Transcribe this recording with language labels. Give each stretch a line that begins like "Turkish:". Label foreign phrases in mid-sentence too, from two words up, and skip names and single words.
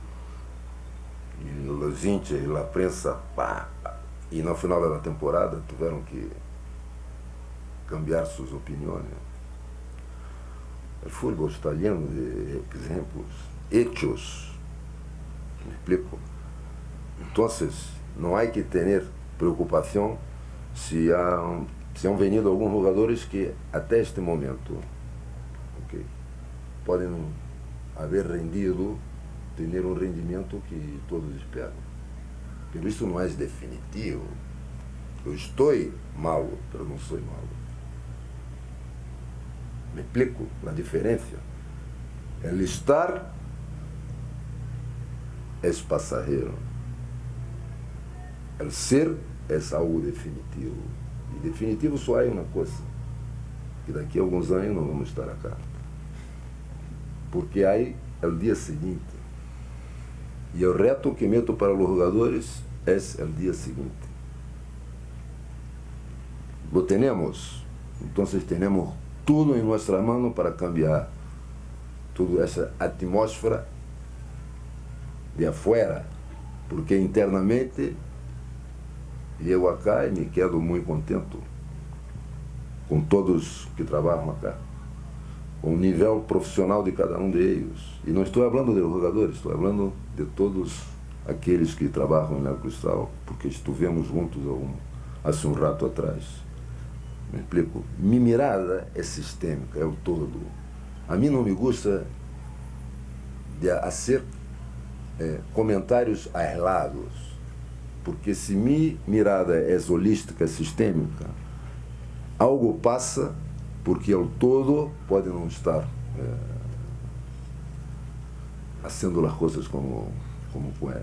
Portuguese: E os hinchas e a prensa, e no final da temporada tiveram que cambiar suas opiniões. O futebol está lleno de exemplos, hechos. Me explico? Então, não há que ter preocupação se
Spanish: han venido
Portuguese: alguns jogadores que até este momento podem haver rendido, ter um rendimento que todos esperam. Pero isso não é definitivo. Eu estou mal, mas não sou mal. Me explico a diferença?
Spanish: El estar
Portuguese: é passageiro.
Spanish: El ser
Portuguese: é algo definitivo. E definitivo só há uma coisa, que daqui a alguns anos não vamos estar aqui. Porque aí é o dia seguinte.
Spanish: Y el reto que meto para los jugadores es el día siguiente. Lo tenemos, entonces tenemos todo en nuestra mano para cambiar toda esa atmósfera de afuera, porque internamente llego acá y me quedo muy contento con todos que trabajan acá, con el nivel profesional de cada uno de ellos. Y no estoy hablando de los jugadores, estoy hablando de todos aquellos que trabajan en el Cristal, porque estuvimos juntos hace un rato atrás.
Portuguese: Me explico?
Spanish: Mi mirada
Portuguese: é sistêmica, é o todo. A mim não me gusta de fazer comentários aislados, porque se minha mirada é holística, sistêmica, algo passa porque o todo pode não estar fazendo as coisas como podem.